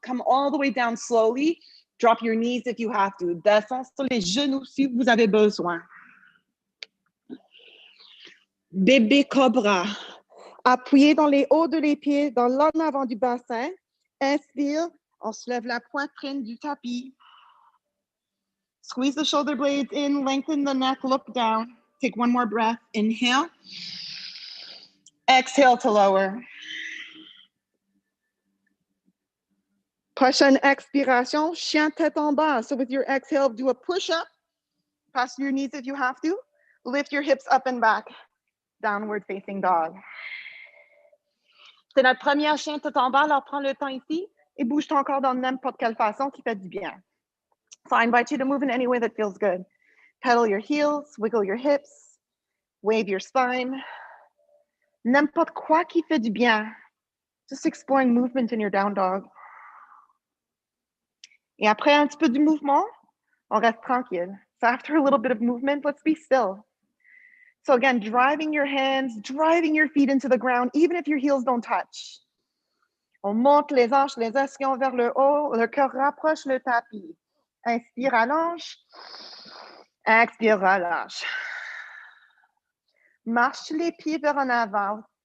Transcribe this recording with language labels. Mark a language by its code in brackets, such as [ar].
[en] Come all the way down slowly. Drop your knees if you have to. [fr] Descends sur les genoux si vous avez besoin. Bébé cobra. Appuyez dans les hauts de les pieds, dans l'en avant du bassin. Inspire. On soulève la poitrine du tapis. [en] Squeeze the shoulder blades in, lengthen the neck, look down. Take one more breath. Inhale. Exhale to lower. [fr] Prochaine expiration, chien tête en bas. [en] So with your exhale, do a push-up. Pass your knees if you have to. Lift your hips up and back. Downward facing dog. [fr] C'est notre première chien tête en bas. Alors prends le temps ici et bouge ton corps dans n'importe quelle façon qui fait du bien. [en] So I invite you to move in any way that feels good. Pedal your heels, wiggle your hips. Wave your spine. [fr] N'importe quoi qui fait du bien. [en] Just exploring movement in your down dog. [fr] Et après un petit peu de mouvement, on reste tranquille. [en] So after a little bit of movement, let's be still. So again, driving your hands, driving your feet into the ground, even if your heels don't touch. [fr] On monte les hanches, les ischions vers le haut, le cœur rapproche le tapis. Inspire, allonge. Expire, relâche. Marche les pieds vers en avant.